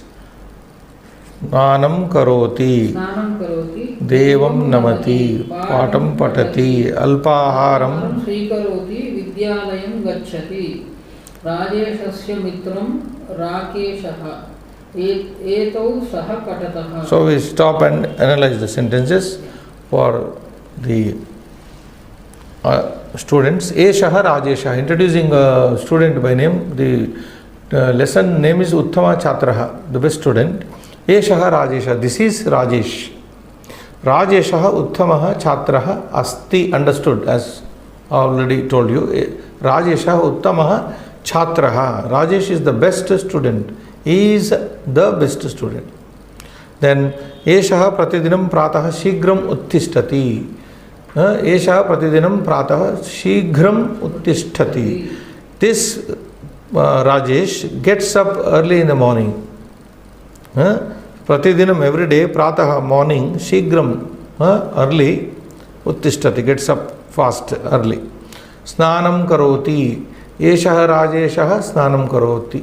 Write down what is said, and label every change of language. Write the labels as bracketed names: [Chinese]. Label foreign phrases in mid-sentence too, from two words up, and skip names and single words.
[Sanskrit] स्नानं करोति। देवं नमति. पाठं पठति। अल्पाहारम्. श्रीकरोति। विद्यालयं गच्छति. राजेशस्य मित्रं राकेशः. एतौ सह पठतः. [English] So we stop and analyze the sentences for the students. [Sanskrit] एषः राजेशः. [English] Introducing a student by name, the lesson name is Uttama Chhatraha, the best student. [Sanskrit] एषः राजेशः, [English] this is Rajesh. [Sanskrit] राजेशः उत्तमः छात्रः अस्ति, [English] understood as already told you. [Sanskrit] राजेशः उत्तमः छात्रः. [English] Rajesh is the best student. He is the best student. [Sanskrit] Then एषः प्रतिदिनं प्रातः शीघ्रम् उत्तिष्ठति. एषः प्रतिदिनं प्रातः शीघ्रम् उत्तिष्ठति. [English] This Rajesh gets up early in the morning. Pratidinam, every day, Prataha, morning, Shigram, early, Uttishtati, gets up fast, early. [Sanskrit] स्नानं करोति. एषः राजेशः स्नानं करोति.